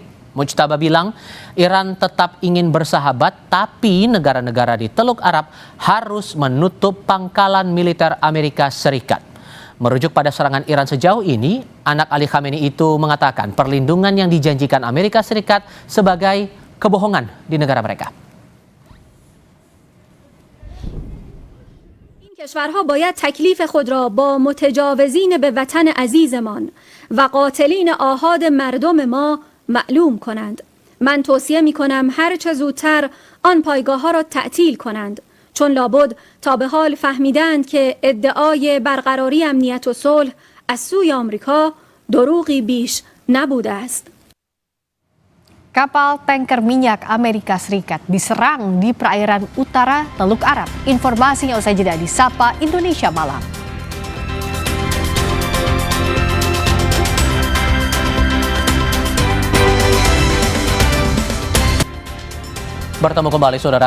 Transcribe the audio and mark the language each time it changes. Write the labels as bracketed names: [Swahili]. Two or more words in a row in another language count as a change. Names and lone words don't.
[Indonesian] Mujtaba bilang, Iran tetap ingin bersahabat, tapi negara-negara di Teluk Arab harus menutup pangkalan militer Amerika Serikat. Merujuk pada serangan Iran sejauh ini, anak Ali Khamenei itu mengatakan perlindungan yang dijanjikan Amerika Serikat sebagai kebohongan di negara mereka. [Persian] این کشورها باید تکلیف خود را با متجاوزین به وطن عزیزمان و قاتلین آحاد مردم ما معلوم کنند. من توصیه می کنم هر چه زودتر آن پایگاه ها را تعطیل کنند. چون لابد تا به حال فهمیدند که ادعای برقراری امنیت و صلح از سوی آمریکا دروغی بیش نبوده است. [Indonesian] Kapal tanker minyak Amerika Serikat diserang di perairan utara Teluk Arab. Informasinya usai jeda di Sapa Indonesia Malam. Bertemu kembali, Saudara.